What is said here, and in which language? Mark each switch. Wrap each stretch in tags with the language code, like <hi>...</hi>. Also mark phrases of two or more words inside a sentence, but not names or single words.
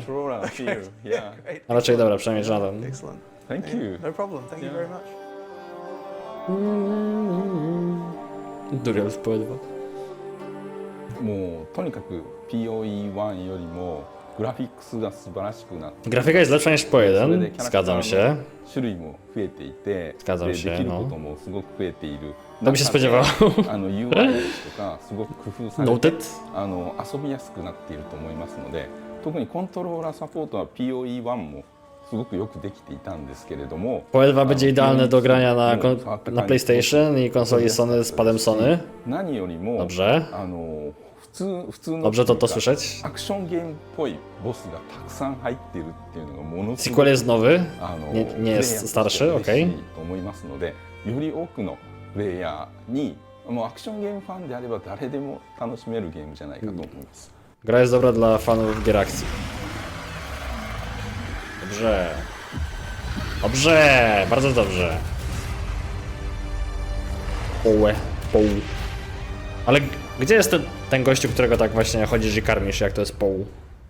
<en>Controller feel. Yeah. Great.</en> <pl>A raczej dobra, przynajmniej Jonathan.</pl> <en>Excellent. Thank you. No problem. Thank you very much.</en> <pl>Duriel w POE 2.</pl> <ja>もうとにかく POE1 よりもグラフィックスが素晴らしくなって</ja> <pl>Grafika jest lepsza niż</pl> <ja>それで POE キャ 1, ラクター</ja> <pl>zgadzam</pl> <ja>の</ja> <pl>się.</pl> <ja>種類も増えていて、</ja> <pl>Zgadzam</pl> <ja>で</ja> <pl>się,</pl> <ja>できる</ja> <pl>no.</pl> <ja>こともすごく増えている。</ja> <pl>To by się spodziewało.</pl> <ja>UI とかすごく工夫されて</ja> <en>Noted.</en> <ja>遊びやすくなっていると思いますので、特にコントローラーサポートは POE1 もすごくよくできていたんですけれども、</ja> <pl>POE 2 będzie idealne do grania na PlayStation i konsoli Sony z padem Sony.</pl> <ja>何よりも</ja> <pl>Dobrze.</pl> <ja>普通の</ja> <pl>Dobrze to słyszeć.</pl> <ja>アクションゲームっぽいボスがたくさん入っているっていうのがものすご</ja> <pl>Sequel</pl> <ja>く</ja> <pl>jest nowy.</pl> <ja>プレイヤー</ja> <pl>nie</pl> <ja>と</ja> <pl>jest</pl> <ja>して</ja> <pl>starszy,</pl> <ja>嬉し</ja> <pl>okej.</pl> <ja>いと思いますので、より多くのプレイヤーにもうアクションゲームファンであれば誰でも楽しめるゲームじゃないかと思います。</ja> <pl>Gra jest dobra dla fanów gier akcji. Dobrze. Dobrze, bardzo dobrze. POE. Ale gdzie jest ten gościu, którego tak właśnie chodzisz i karmisz, jak to jest POE?</pl>